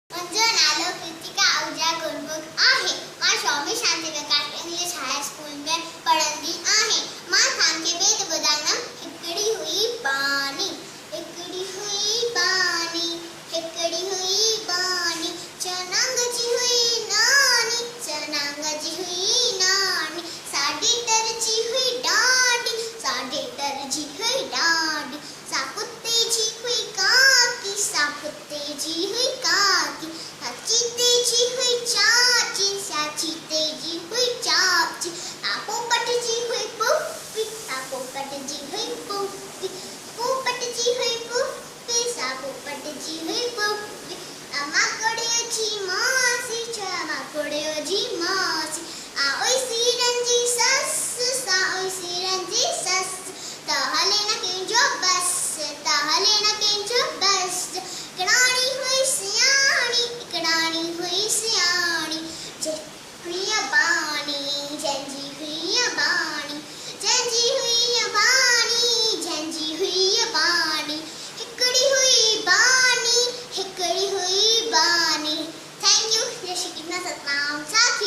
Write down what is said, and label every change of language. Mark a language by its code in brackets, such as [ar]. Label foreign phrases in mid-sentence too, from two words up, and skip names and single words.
[sd] मुंहिंजो नालो कृतिका आहूजा गुरमुख आहे। मां स्वामी शांति विकास इंग्लिश हाई स्कूल में पढ़ंदी आहियां। मां तव्हांखे बेद ॿुधाईंदमि। हिकिड़ी हुई बानी, हिकिड़ी हुई बानी, हिकिड़ी हुई बानी, चनांग जी हुई नानी, चनांग जी हुई नानी, साढे दर्जी हुई डाडी, साढे दर्जी हुई डाडी, साकुत्ते जी हुई काकी, साकुत्ते जी हुई काकी, साची तेजी हुई चाची, साची तेजी हुई चाची, पोपट जी हुई पुप्पी, पोपट जी हुई पुप्पी, पोपट जी हुई पुप्पी, पोपट जी हुई पुप्पी, माकड़ियो जी मासी, माकड़ियो जी मासी, ओई सीरन जी सस, ओई सीरन जी सस, त हले न कंहिंजो बस, त हले न कंहिंजो बस, हिकिड़ाणी हुई सियाणी, हिकिड़ाणी हुई सियाणी, जंहिंजी बाणी, जंहिंजी हुई बाणी, जंहिंजी हुई बाणी, जंहिंजी हुई बाणी, हिकिड़ी हुई बानी, हिकिड़ी हुई बानी। [en] thank you. [hi] जय श्री कृष्ण, सतनाम।